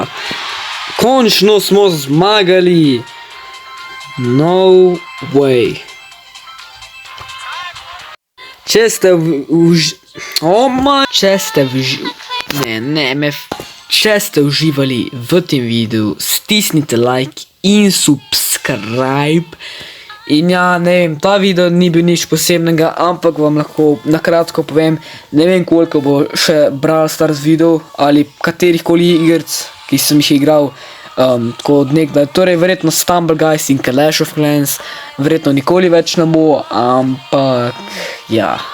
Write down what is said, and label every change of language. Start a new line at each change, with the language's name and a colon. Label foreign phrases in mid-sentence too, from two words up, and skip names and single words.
Slovenian: Končno smo zmagali!
English: No way.
Slovenian: Če ste uživali v tem videu, stisnite like in subscribe. In ja, ne vem, ta video ni bil nič posebnega, ampak vam lahko nakratko povem, ne vem koliko bo še Brawl Stars video ali katerihkoli igrc, ki sem jih igral tako od nekdaj. Torej, verjetno Stumble Guys in Clash of Clans, verjetno nikoli več ne bo, ampak ja.